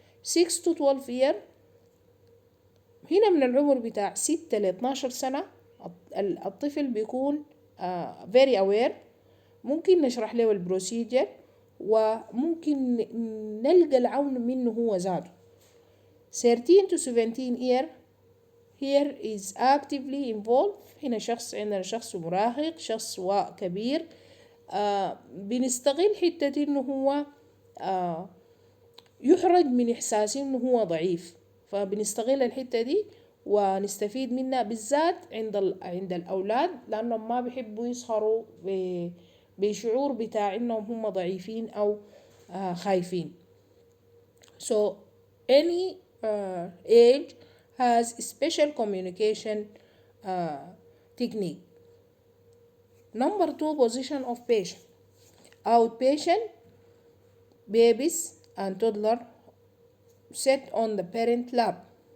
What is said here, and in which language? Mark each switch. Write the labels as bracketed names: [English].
[English] 6 to 12 year [Arabic] هنا من العمر بتاع 6 ل 12 سنة الطفل بيكون [English] very aware. [Arabic] ممكن نشرح له البروسيجر وممكن نلقى العون منه هو ذاته. [English] 13 to 17 year here is actively involved. [Arabic] هنا عندنا شخص مراهق، شخص كبير، بنستغل حتة انه هو يحرج من احساس انه هو ضعيف، فبنستغل الحتة دي ونستفيد منها بالذات عند الأولاد، لأنهم ما بيحبوا يسهروا بشعور بتاع إنهم هم ضعيفين أو خايفين. [English] So any age has special communication technique. Number 2, position of patient. Outpatient, babies and toddler sit on the parent lap.